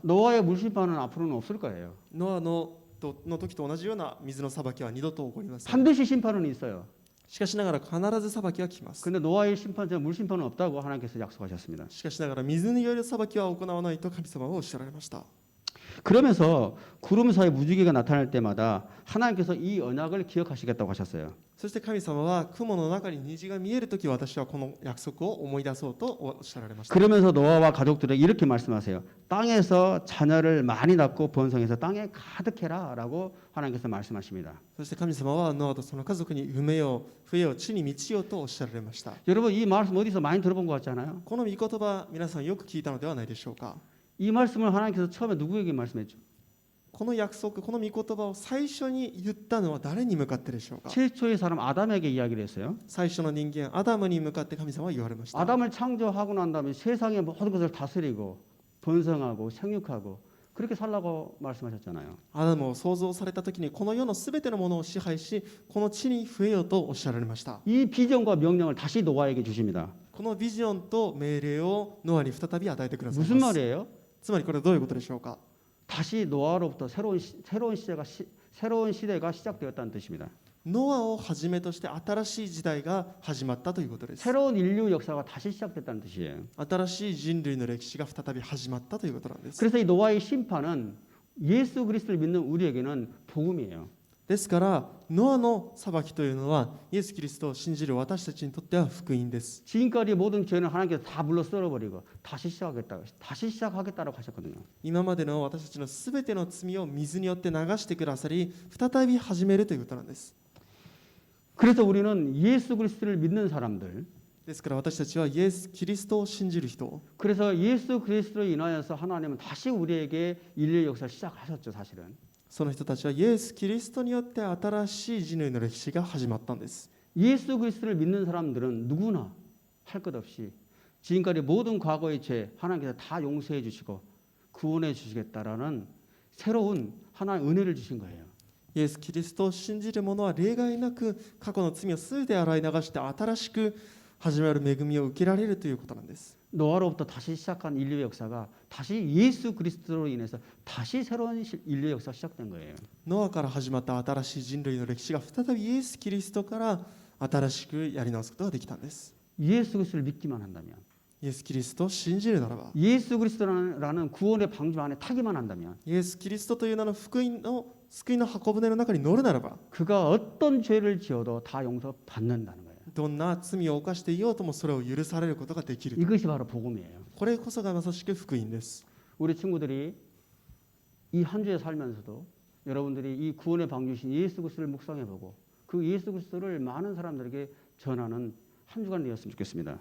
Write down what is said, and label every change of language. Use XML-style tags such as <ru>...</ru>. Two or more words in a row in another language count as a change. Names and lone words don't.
<ko>노아의 물 심판은 앞으로는 없을 거예요.</ko> <ja>ノアの時と同じような水の裁きは二度と起こりません。</ja> <ko>반드시 심판은 있어요.</ko> <ja>しかしながら必ず裁きは来ます。</ja> <ko>근데 노아의 심판처럼 물 심판은 없다고 하나님께서 약속하셨습니다.</ko> <ja>しかしながら水による裁きは行わないと神様はおっしゃられました。</ja> <ko>그러면서 구름 사이 무지개가 나타날 때마다 하나님께서 이 언약을 기억하시겠다고 하셨어요.</ko> <ja>そして神様は雲の中に虹が見えるとき私はこの約束を思い出そうとおっしゃられました。</ja> <ko>그러면서 노아와 가족들에게 이렇게 말씀하세요. 땅에서 자녀를 많이 낳고 번성해서 땅에 가득해라라고 하나님께서 말씀하십니다.</ko> <ja>そして神様はノアとその家族に産めよ増えよ地に満ちよとおっしゃられました。</ja> <ko>여러분 이 말씀 어디서 많이 들어본 것 같지 않아요?</ko> <ja>この御言葉皆さんよく聞いたのではないでしょうか。</ja> <ko>이 말씀을 하나님께서 처음에 누구에게 말씀했죠?</ko> <ja>この約束この御言葉を最初に言ったのは誰に向かってでしょうか。</ja> <ko>최초의 사람 아담에게 이야기를 했어요.</ko> <ja>最初の人間アダムに向かって神様は言われました。</ja> <ko>아담을 창조하고 난 다음에 세상의 모든 것을 다스리고 번성하고 생육하고 그렇게 살라고 말씀하셨잖아요.</ko> <ja>アダムを創造された時にこの世のすべてのものを支配しこの地に増えよとおっしゃられました。</ja> <ko>이 비전과 명령을 다시 노아에게 주십니다.</ko> <ja>このビジョンと命令をノアに再び与えてください</ja> <ko>무슨</ko> <ja>ます。</ja> <ko>말이에요?</ko> <ja>つまりこれはどういうことでしょうか。</ja> <ko>다시 노아로부터 새로운 시대가 시작되었다는 뜻입니다.</ko> <ja>ノアをはじめとして新しい時代が始まったということです。</ja> <ko>새로운 인류 역사가 다시 시작됐다는 뜻이에요.</ko> <ja>新しい人類の歴史が再び始まったということなんです。</ja> <ko>그래서 이 노아의 심판은 예수 그리스도를 믿는 우리에게는 복음이에요.</ko> <ja>ですからノアの裁きというのはイエス・キリストを信じる私たちにとっては福音です。</ja> <ko>지금까지 모든 죄는 하나님께서 다 물러 썰어버리고 다시 시작하겠다라고 하셨거든요.</ko> <ja>今までの私たちのすべての罪を水によって流してくださり再び始めるということなんです。</ja> <ko>그래서 우리는 예수 그리스도를 믿는 사람들,</ko> <ja>ですから私たちはイエス・キリストを信じる人、</ja> <ko>그래서 예수 그리스도로 인하여서 하나님은 다시 우리에게 인류의 역사를 시작하셨죠, 사실은.</ko> <ja>その人たちはイエス・キリストによって新しい人類の歴史が始まったんです。</ja> <ko>예수 그리스도를 믿는 사람들은 누구나 할 것 없이 지금까지 모든 과거의 죄 하나님께서 다 용서해 주시고 구원해 주시겠다라는 새로운 하나의 은혜를 주신 거예요.</ko> <ja>イエス・キリストを信じる者は例外なく過去の罪をすべて洗い流して新しく始まる恵みを受けられるということなんです。</ja> <ko>노아로부터 다시 시작한 인류의 역사가 다시 예수 그리스도로 인해서 다시 새로운 인류의 역사가 시작된 거예요.</ko> <ja>ノアから始まった新しい人類の歴史が再びイエス・キリストから新しくやり直すことができたんです。</ja> <ko>예수 그리스도를 믿기만 한다면,</ko> <ja>イエス・キリストを信じるならば、</ja> <ko>예수 그리스도라는 구원의 방주 안에 타기만 한다면,</ko> <ja>イエス・キリストという名の福音の救いの箱舟の中に乗るならば、</ja> <ko>그가 어떤 죄를 지어도 다 용서받는다는 거예요.</ko> <ja>どんな罪を犯していようともそれを許されることができる。</ja> <ko>이것이 바로 복음이에요.</ko> <ja>これこそがまさしく福音です。</ja> <ko>우리 친구들이 이 한 주에 살면서도 여러분들이 이 구원의 방주신 예수 그리스도를 묵상해보고 그 예수 그리스도를 많은 사람들에게 전하는 한 주간 되었으면 좋겠습니다.</ko>